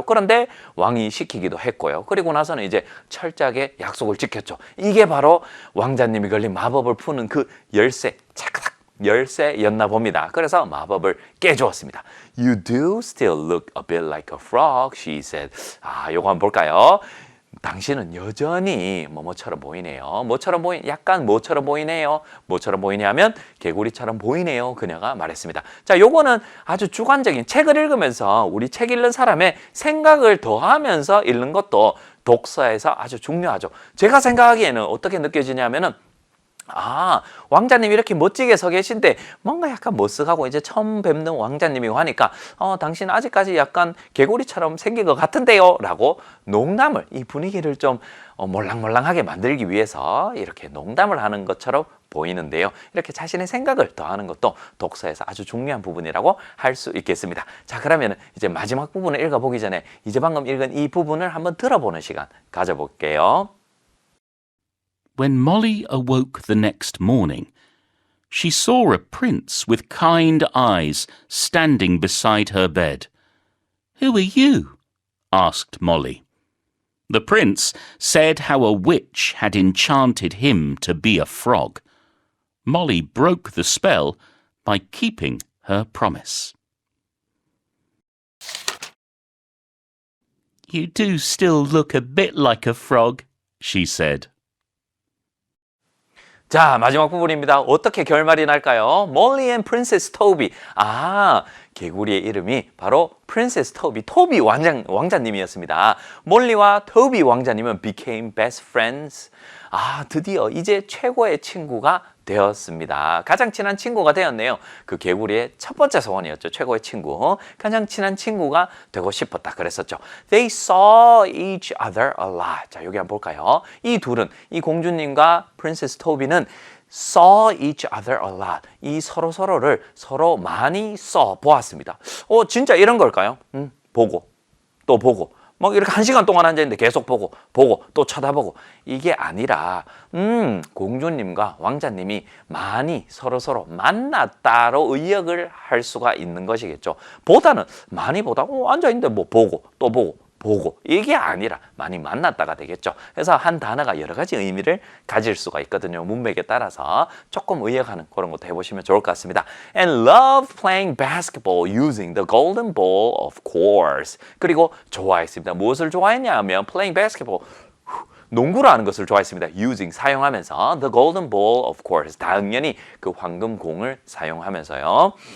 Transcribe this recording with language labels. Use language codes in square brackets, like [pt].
[ko] 그런데 왕이 시키기도 했고요. 그리고 나서는 이제 철저하게 약속을 지켰죠. 이게 바로 왕자님이 걸린 마법을 푸는 그 열쇠 착착 열쇠였나 봅니다. 그래서 마법을 깨주었습니다. [en] You do still look a bit like a frog, she said. [ko] 요거 한번 볼까요? 당신은 여전히 뭐뭐처럼 보이네요. 약간 뭐처럼 보이네요. 뭐처럼 보이냐면 개구리처럼 보이네요. 그녀가 말했습니다. 자, 요거는 아주 주관적인 책을 읽으면서 우리 책 읽는 사람의 생각을 더하면서 읽는 것도 독서에서 아주 중요하죠. 제가 생각하기에는 어떻게 느껴지냐면은 왕자님이 이렇게 멋지게 서 계신데 뭔가 약간 머쓱하고 이제 처음 뵙는 왕자님이고 하니까 당신 아직까지 약간 개구리처럼 생긴 것 같은데요 라고 농담을 이 분위기를 좀 몰랑몰랑하게 만들기 위해서 이렇게 농담을 하는 것처럼 보이는데요. 이렇게 자신의 생각을 더하는 것도 독서에서 아주 중요한 부분이라고 할 수 있겠습니다. 자, 그러면 이제 마지막 부분을 읽어보기 전에 이제 방금 읽은 이 부분을 한번 들어보는 시간 가져볼게요. [en] When Molly awoke the next morning, she saw a prince with kind eyes standing beside her bed. Who are you? Asked Molly. The prince said how a witch had enchanted him to be a frog. Molly broke the spell by keeping her promise. You do still look a bit like a frog, she said. [ko] 자, 마지막 부분입니다. 어떻게 결말이 날까요? [en] Molly and Princess Toby. [ko] 개구리의 이름이 바로 Princess Toby, 토비 왕자님이었습니다. 몰리와 토비 왕자님은 [en] became best friends. [ko] 드디어 이제 최고의 친구가 되었습니다. 가장 친한 친구가 되었네요. 그 개구리의 첫 번째 소원이었죠. 최고의 친구. 가장 친한 친구가 되고 싶었다 그랬었죠. [en] They saw each other a lot. [ko] 자, 여기 한번 볼까요? 이 둘은, 이 공주님과 프린세스 토비는 [en] saw each other a lot. [ko] 이 서로를 많이 보았습니다. 진짜 이런 걸까요? 보고, 또 보고. 막 이렇게 1시간 동안 앉아있는데 계속 보고 또 쳐다보고 이게 아니라 공주님과 왕자님이 많이 서로 만났다로 의역을 할 수가 있는 것이겠죠. 보다는 많이 보다 앉아있는데 뭐 보고 또 보고 이게 아니라 많이 만났다가 되겠죠. 그래서 한 단어가 여러 가지 의미를 가질 수가 있거든요. 문맥에 따라서 조금 의역하는 그런 것도 해보시면 좋을 것 같습니다. [en] And loved playing basketball using the golden ball, of course. [ko] 그리고 좋아했습니다. 무엇을 좋아했냐 하면 [en] playing basketball, [ko] 농구를 하는 것을 좋아했습니다. [en] using, [ko] 사용하면서 [en] the golden ball, of course. [ko] 당연히 그 황금공을 사용하면서요.